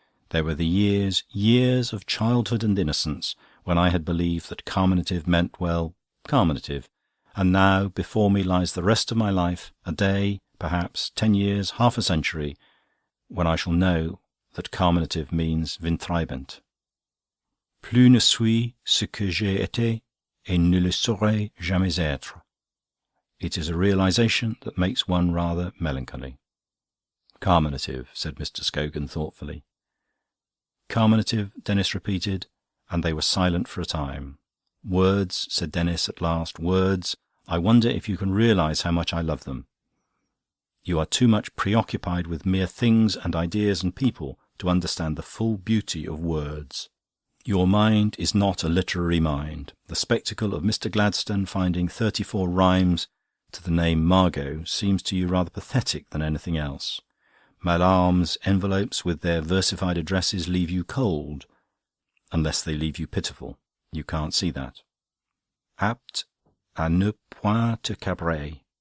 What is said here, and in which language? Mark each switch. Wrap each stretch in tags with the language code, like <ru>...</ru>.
<en>There were the years of childhood and innocence, when I had believed that carminative meant, well, carminative. And now before me lies the rest of my life, a day, perhaps 10 years, half a century, when I shall know that carminative means windtreibend.</en> <fr>Plus ne suis ce que j'ai été, et ne le saurai jamais être.</fr> <en>It is a realisation that makes one rather melancholy." "Carminative," said Mr. Scogan thoughtfully. "Carminative," Denis repeated, and they were silent for a time. "Words," said Denis at last, "words. I wonder if you can realise how much I love them. You are too much preoccupied with mere things and ideas and people to understand the full beauty of words. Your mind is not a literary mind. The spectacle of Mr. Gladstone finding 34 rhymes to the name Margot seems to you rather pathetic than anything else. Mallarme's envelopes with their versified addresses leave you cold, unless they leave you pitiful. You can't see that.</en> <fr>Apte à ne point te cabrer.</fr>